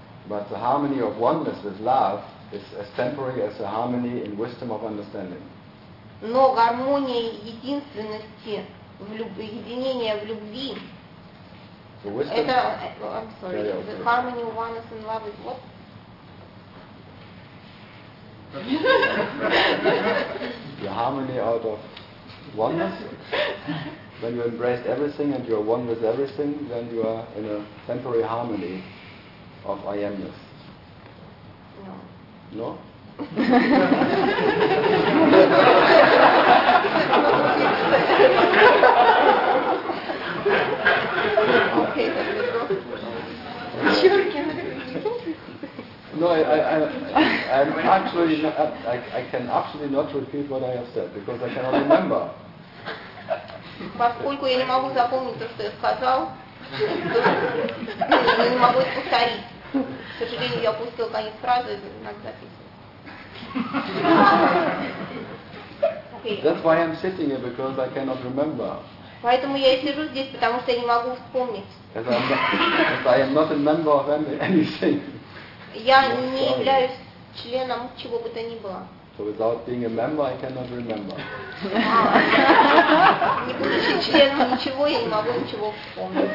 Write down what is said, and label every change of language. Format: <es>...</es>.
<en>But the harmony of oneness with love is as temporary as the harmony in wisdom of understanding.</en> <ru>Но гармония единственности в любви, единение в любви.</ru> <en>So wisdom, это, I'm sorry, the harmony of oneness and love is what? The harmony out of oneness. When you embrace everything and you are one with everything, then you are in a temporary harmony of I am-ness. No. No? No, I can absolutely not repeat what I have said because I cannot remember.</en> <ru>Поскольку я не могу запомнить то, что я сказал, я не могу это повторить. К сожалению, я опустила конец фразы, это надо записывать.</ru> <en>That's why I'm sitting here because I cannot remember.</en> <ru>Поэтому я и сижу здесь, потому что я не могу вспомнить.</ru> <en>I am not a member of anything.</en> <ru>Я не являюсь членом чего бы то ни было.</ru> <en>So without being a member, I cannot remember.</en> <ru>Не будучи членом ничего, я не могу ничего вспомнить.</ru>